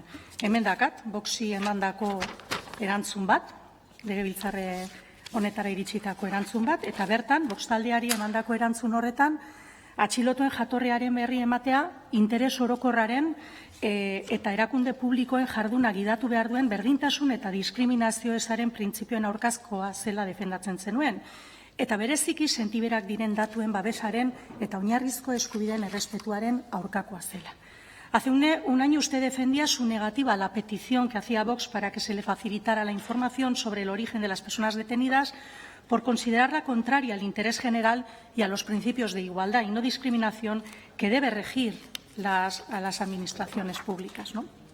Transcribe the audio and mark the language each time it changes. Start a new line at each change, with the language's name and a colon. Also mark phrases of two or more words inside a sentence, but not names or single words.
Basque: Hemen dakat, Voxi emandako erantzun bat, legebiltzarre honetara iritsitako erantzun bat, eta bertan, Vox taldeari emandako erantzun horretan, atxilotuen jatorriaren berri ematea, interes orokorraren eta erakunde publikoen jarduna gidatu behar duen berdintasun eta diskriminazio ezaren printzipioen aurkazkoa zela defendatzen zenuen. Eta bereziki sentiberak diren datuen babesaren eta oinarrizko eskubideen errespetuaren aurkakoa zela.
Spanish: Hace un año usted defendía su negativa a la petición que hacía Vox para que se le facilitara la información sobre el origen de las personas detenidas por considerarla contraria al interés general y a los principios de igualdad y no discriminación que debe regir a las administraciones públicas, ¿no?